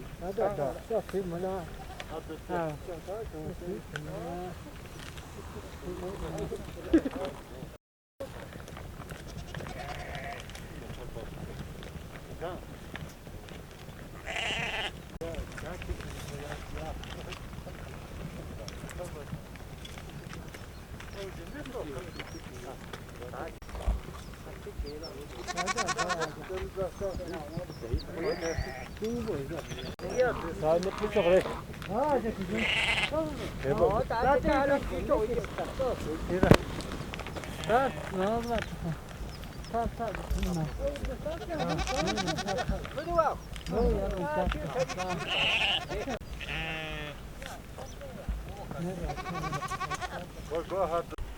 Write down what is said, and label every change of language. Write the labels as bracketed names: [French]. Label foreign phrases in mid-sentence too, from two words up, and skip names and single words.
[Chinese] 叫水母呢？啊， [French] Ça ne peut pas aller. Ah, c'est tout. C'est bon. Là, tu as le couteau. Ça, non, là. Ça, non. [English] Go ahead.